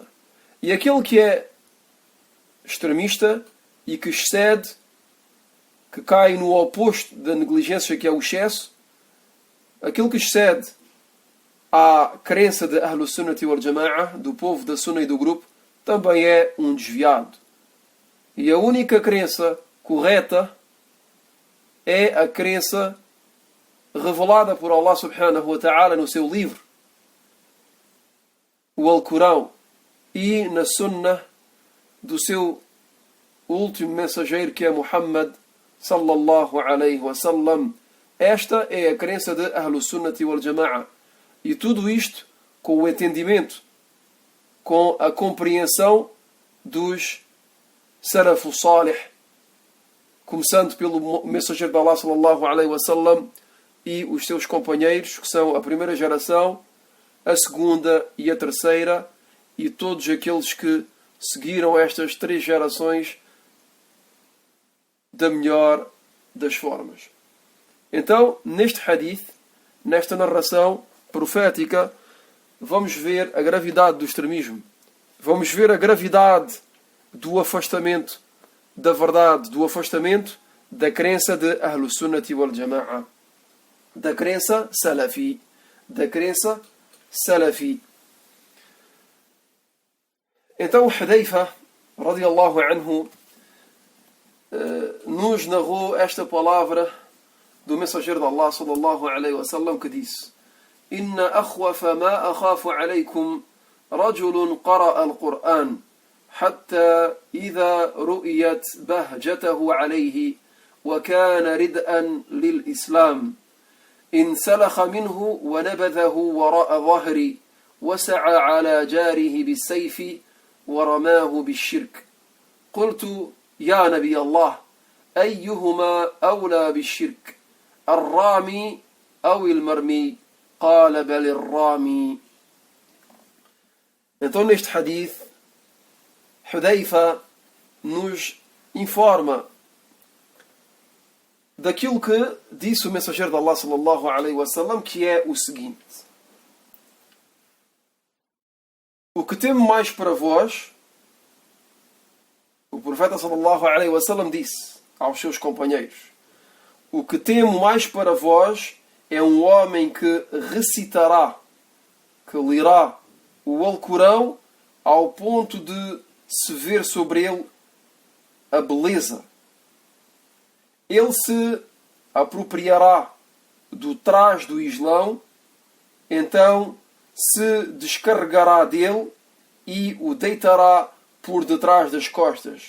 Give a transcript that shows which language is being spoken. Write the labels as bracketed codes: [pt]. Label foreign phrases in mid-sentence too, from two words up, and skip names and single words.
[pt] E aquele que é extremista e que excede, que cai no oposto da negligência, que é o excesso, aquele que excede à crença de [ar] أهل السنة والجماعة, [pt] do povo da Sunna e do grupo, também é um desviado. E a única crença correta é a crença revelada por Allah [ar] سبحانه وتعالى [pt] no seu livro, o Alcorão, e na Sunnah do seu último mensageiro, que é Muhammad [ar] صلى الله عليه وسلم. [pt] Esta é a crença de [ar] أهل السنة والجماعة. [pt] E tudo isto com o entendimento, com a compreensão dos [ar] السلف الصالح, [pt] começando pelo mensageiro de Allah [ar] صلى الله عليه وسلم [pt] e os seus companheiros, que são a primeira geração, a segunda e a terceira, e todos aqueles que seguiram estas três gerações da melhor das formas. Então, neste hadith, nesta narração profética, vamos ver a gravidade do extremismo. Vamos ver a gravidade do afastamento da verdade, do afastamento da crença de [ar] أهل السنة والجماعة, [pt] da crença Salafi, da crença Salafi. Então o Hudayfa [ar] رضي الله عنه, [pt] nos narrou esta palavra do mensageiro de Allah [ar] صلى الله عليه وسلم, [pt] que disse: [ar] إن أخوف ما أخاف عليكم رجل قرأ القرآن حتى إذا رئيت بهجته عليه وكان ردءا للإسلام انسلخ منه ونبذه وراء ظهري وسعى على جاره بالسيف ورماه بالشرك. قلت يا نبي الله أيهما أولى بالشرك الرامي أو المرمي قال بل الرامي. [pt] Então, neste hadith, Hudhaifa nos informa daquilo que disse o mensageiro de Allah [ar] صلى الله عليه وسلم, [pt] que é o seguinte: o que temo mais para vós, o profeta [ar] صلى الله عليه وسلم [pt] disse aos seus companheiros, o que temo mais para vós é um homem que recitará, que lerá o Alcorão ao ponto de se ver sobre ele a beleza. Ele se apropriará do trás do Islão, então se descarregará dele e o deitará por detrás das costas.